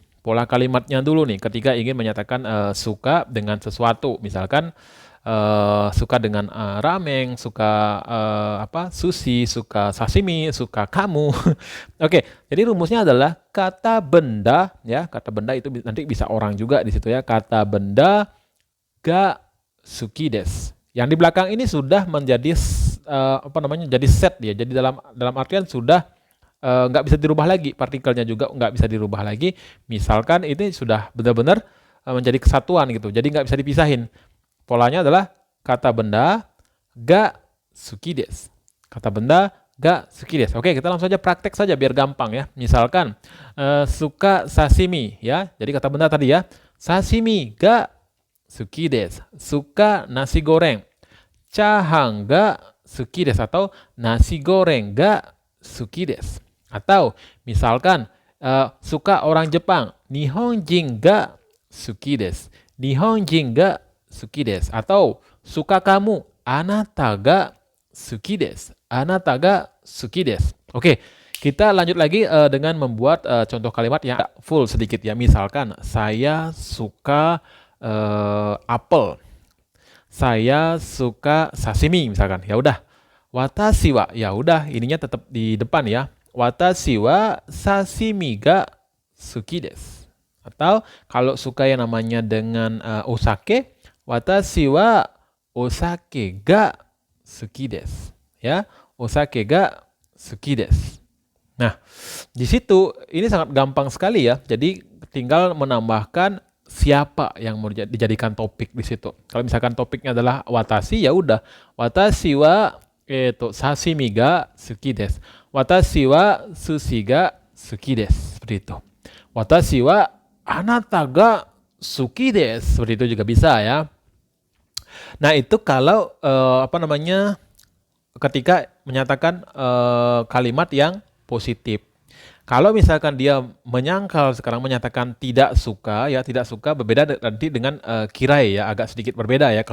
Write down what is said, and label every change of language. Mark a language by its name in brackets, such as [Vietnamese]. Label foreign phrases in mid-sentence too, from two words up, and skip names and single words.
[Indonesian] Pola kalimatnya dulu nih ketika ingin menyatakan suka dengan sesuatu. Misalkan suka dengan ramen, suka sushi, suka sashimi, suka kamu. Oke, jadi rumusnya adalah kata benda ya. Kata benda itu nanti bisa orang juga di situ ya. Kata benda [Japanese] が好きです. [Indonesian] Yang di belakang ini sudah menjadi jadi set dia. Jadi dalam artian sudah nggak bisa dirubah lagi, partikelnya juga nggak bisa dirubah lagi. Misalkan ini sudah benar-benar menjadi kesatuan gitu. Jadi nggak bisa dipisahin. Polanya adalah kata benda [Japanese] が好きです. [Indonesian] Kata benda [Japanese] が好きです. [Indonesian] Oke, kita langsung saja praktek saja biar gampang ya. Misalkan suka sashimi ya. Jadi kata benda tadi ya. [Japanese] 刺身が好きです. [Indonesian] Suka nasi goreng. [Japanese] チャーハンが好きです, atau ナシゴレンが好きです. [Indonesian] Atau misalkan suka orang Jepang, [Japanese] 日本人が好きです. 日本人が好きです. [Indonesian] Atau suka kamu, [Japanese] あなたが好きです. あなたが好きです. [Indonesian] Oke, kita lanjut lagi dengan membuat contoh kalimat yang full sedikit ya. Misalkan saya suka apel. Saya suka sashimi misalkan. Ya udah. [Japanese] 私は, [Indonesian] ya udah, ininya tetap di depan ya. [Japanese] 私は刺身が好きです. [Indonesian] Atau kalau suka yang namanya dengan osake, [Japanese] 私はお酒が好きです. Ya, お酒が好きです. [Indonesian] Nah, di situ ini sangat gampang sekali ya. Jadi tinggal menambahkan siapa yang mau dijadikan topik di situ. Kalau misalkan topiknya adalah watashi, ya udah. [Japanese] 私は刺身が好きです. 私は寿司が好きです. [Indonesian] Seperti itu. [Japanese] 私はあなたが好きです. [Indonesian] Seperti itu juga bisa ya. Nah, itu kalau ketika menyatakan kalimat yang positif. Kalau misalkan dia menyangkal sekarang menyatakan tidak suka ya, tidak suka berbeda nanti dengan kirai ya, agak sedikit berbeda ya.